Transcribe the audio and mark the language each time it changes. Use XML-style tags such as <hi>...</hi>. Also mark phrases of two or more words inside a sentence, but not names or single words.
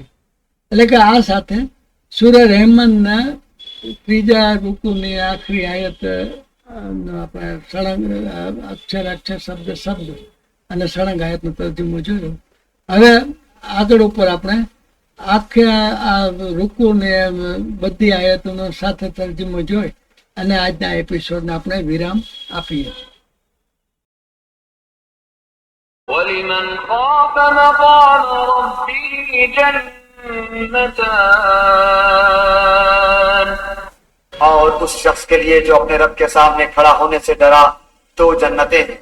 <gu>એટલે કે આ સાથે સૂરે રહેમાનના ત્રીજા ઋતુની આખરી આયત આપણે સળંગ અક્ષર અક્ષર શબ્દ શબ્દ અને સળંગ આયતનો તર્જુમો જોયો. હવે આગળ ઉપર આપણે આખે આ રૂકુ ને બધી આયતોનો સાથે તર્જુમો જોઈ અને આજના એપિસોડને આપણે વિરામ આપીએ.</gu> <ar>وَلِمَنْ خَافَ مَقَامَ رَبِّهِ جَنَّتَانِ.</ar> <ur>اور اس شخص کے لیے جو اپنے رب کے سامنے کھڑا ہونے سے ڈرا تو جنتیں ہیں.</ur>